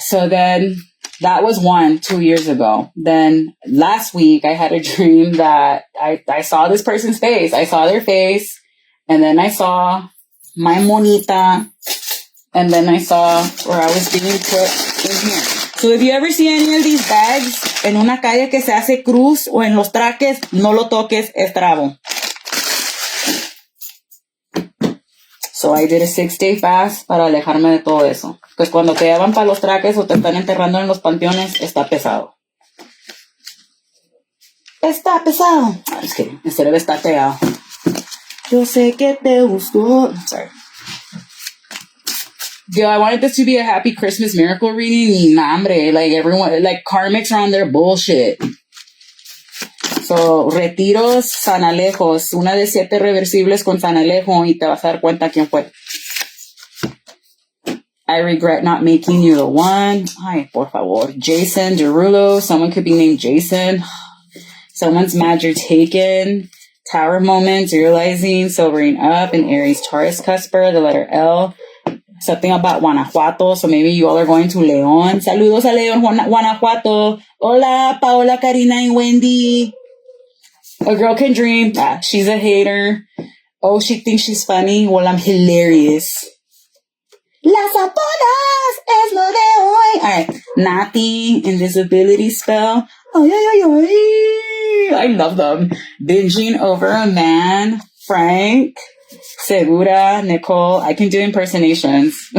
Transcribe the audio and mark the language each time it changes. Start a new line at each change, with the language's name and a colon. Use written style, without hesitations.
English: So then that was 2 years ago. Then last week I had a dream that I saw this person's face. I saw their face, and then I saw my monita, and then I saw where I was being put in here. So if you ever see any of these bags
Spanish: en una calle que se hace cruz o en los traques, no lo toques, es trabo.
English: So I did a 6-day fast
Spanish: para alejarme de todo eso. Pues cuando te llevan para los traques o te están enterrando en los panteones, está pesado. Está pesado.
English: I'm just kidding. Instead of
Spanish: está pegado. Yo sé que te gustó.
English: Sorry. Yo, I wanted this to be a happy Christmas miracle reading.
Spanish: Nah, hombre.
English: Like everyone, like karmics are on their bullshit.
Spanish: So, retiros, sanalejos. Una de 7 reversibles con sanalejo y te vas a dar cuenta quién fue.
English: I regret not making you the one.
Spanish: Ay, por favor.
English: Jason Derulo. Someone could be named Jason. Someone's mad you're taken. Tower moments, realizing, sobering up. An Aries Taurus cusper, the letter L. Something about Guanajuato. So maybe you all are going to León.
Spanish: Saludos a León, Guanajuato. Hola,
English: Paola, Karina, and Wendy. A girl can dream. Ah, she's a hater. Oh, she thinks she's funny. Well, I'm hilarious.
Spanish: Las apodas es lo de hoy. All right.
English: Nati, invisibility spell. Oh, yeah. I love them. Binging over a man. Frank. Segura. Nicole. I can do impersonations.